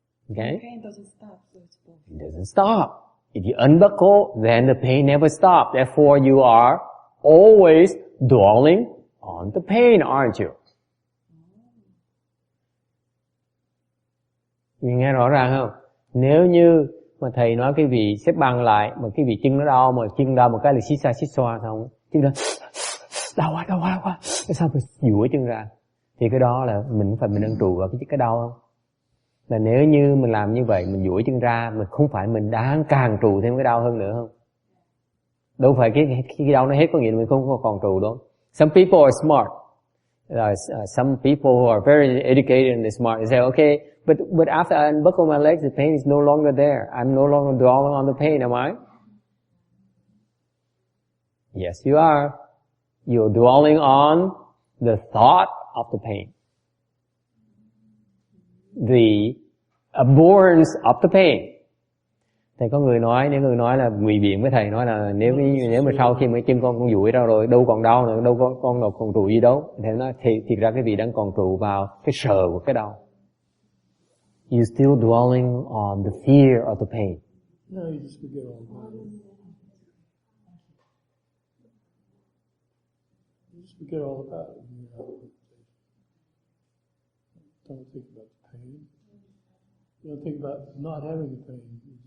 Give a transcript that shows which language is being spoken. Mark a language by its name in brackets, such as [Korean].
[English] Okay? The pain doesn't stop, so it's both. It doesn't stop. If you unbuckle, then the pain never stops. Therefore, you are always dwelling on the pain, aren't you? [Vietnamese] Quý vị nghe rõ ràng không? Nếu như mà thầy nói cái vị xếp bằng lại, mà cái vị chân nó đau, mà chân đau một cái là xít xoa xong, chân đó đau quá, cái sao phải duỗi chân ra, thì cái đó là mình đang trụ vào cái đau không? Là nếu như mình làm như vậy, mình duỗi chân ra, mình không phải mình đang càng trụ thêm cái đau hơn nữa không? Đâu phải cái đau nó hết có nghĩa là mình không còn trụ đâu. [English] Some people are smart. Some people who are very educated and smart, they say, okay, but after I unbuckle my legs, the pain is no longer there. I'm no longer dwelling on the pain, am I? Yes, you are. You're dwelling on the thought of the pain. The abhorrence of the pain. [Vietnamese] Thầy có người nói là ngụy biện với thầy nói là nếu mà sau khi mấy chân con duỗi ra rồi đâu còn đau nữa, đâu có con đâu còn trụ gì đâu. Thầy nói thiệt ra cái vị đang còn trụ vào cái sờ của cái đau. [English] You still dwelling on the fear of the pain. No, you just forget all about it. You just forget all about it. Don't think about the pain. You don't think about not having the pain.